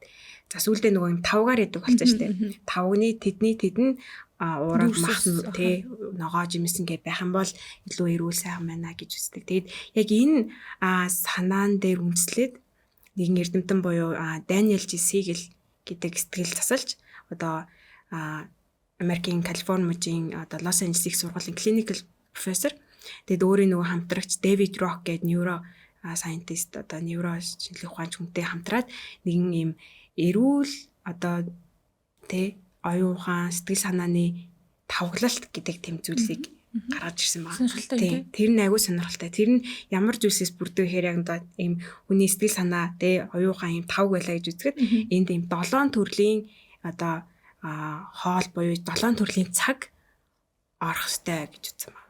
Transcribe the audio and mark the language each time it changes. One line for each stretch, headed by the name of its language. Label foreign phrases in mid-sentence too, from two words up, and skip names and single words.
Mongolian: За сүүлдээ нөгөө юм тавгаар идэг болсон штеп. Тавгны тэдэн уураг мах тий ногоо жимсэн гэд байх юм бол илүү эрүүл сайхан байна гэж үздэг. Тэгээд яг энэ санаан дээр үндэслээд нэгэн эрдэмтэн буюу Daniel G. Siegel гэдэг сэтгэл засалж одоо Америкийн Калифорни мужийн одоо Лос Анжелес их сургуулийн
English: clinical professor.
Mongolian: Тэгэд өөрийн нөгөө хамтрагч David Rock гэдэг
English: neuro scientist
Mongolian: одоо neuro шинжилгээ ухаанч хүнтэй хамтраад нэгэн юм эрүүл одоо тэ оюун ухаан сэтгэл санааны тавгалалт гэдэг тэм зүйлсийг гаргаж ирсэн байна. Тэр нь айгүй сонирхолтой. Тэр нь ямар зүйлсээс бүрддэг гэхээр яг одоо ийм хүний сэтгэл санаа тэ оюун ухаан ийм тавг байлаа гэж үзэхэд энд ийм 7 төрлийн одоо хоол буюу 7 төрлийн цаг орох ёстой гэж үзсэн байна.